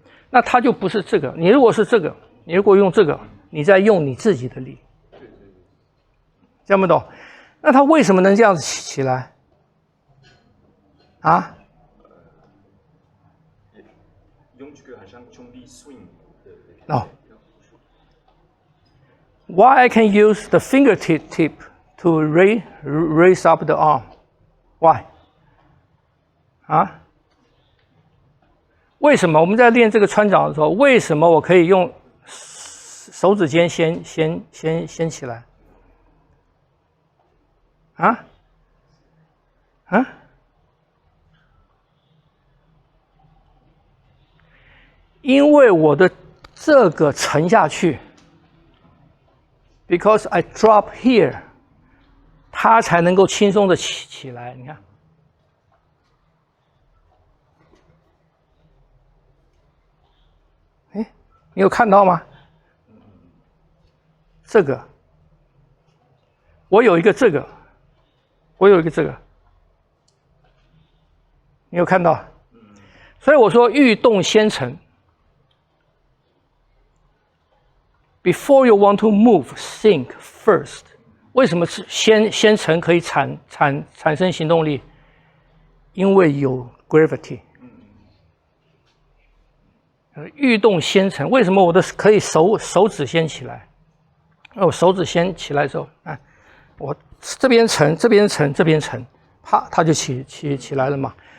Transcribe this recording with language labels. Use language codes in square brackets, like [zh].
[zh] 那它就不是这个。你如果是这个，你如果用这个，你在用你自己的力，这样不懂？那它为什么能这样子起来？啊？用这个好像重力 swing。 [en] No. Why I can use the fingertip to raise up the arm? Why? 啊？ [zh] 为什么我们在练这个穿掌的时候，为什么我可以用手指尖先起来？因为我的这个沉下去 ， [en] because I drop here， [zh] 它才能够轻松的起来。你看。你有看到吗？这个，我有一个这个，我有一个这个，你有看到？所以我说欲动先沉。 [en] Before you want to move, think first。 [zh] 为什么先沉可以产生行动力？因为有 gravity。欲动先沉，为什么我的可以手指先起来？我手指先起来的时候，我这边沉，这边沉，这边沉，啪，它就起来了嘛。